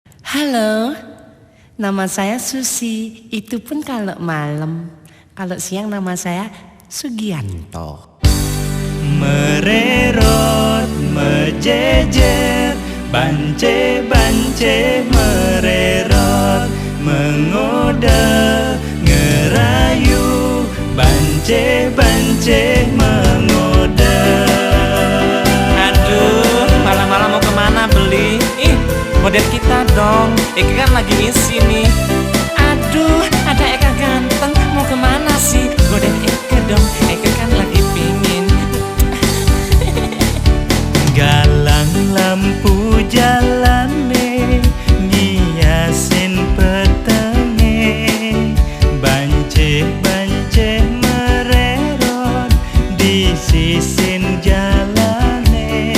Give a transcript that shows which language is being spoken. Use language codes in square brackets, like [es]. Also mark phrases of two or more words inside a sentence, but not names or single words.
[id] Halo, nama saya Susi. Itu pun kalau malam. Kalau siang nama saya Sugianto. [ban] Mererot, mejejer, bance-bance mererot, mengode, ngerayu, bance-bance mengode. [id] Aduh, malam-malam mau kemana beli? Ih, model kita dong. Eka kan lagi ngisi nih. Aduh, ada Eka ganteng. Mau kemana sih? Godain Eka dong. Eka kan lagi pingin. [ban] Galang lampu jalane, ngiasin petenge, bance-bance mererot di sisin jalane.